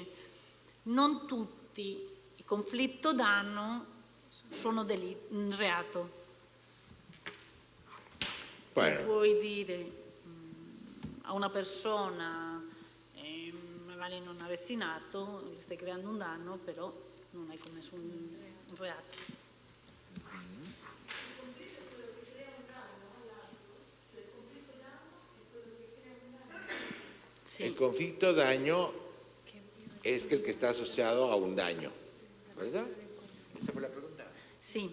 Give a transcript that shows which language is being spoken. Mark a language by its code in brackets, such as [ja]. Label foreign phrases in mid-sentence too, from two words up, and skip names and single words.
[it] Non tutti i conflitto danno sono reato. Puoi dire a una persona magari non avessi nato, gli stai creando un danno, però non hai commesso un reato. [es] Sí. El conflicto daño es el que está asociado a un daño, ¿verdad? ¿Esa fue la pregunta? Sí.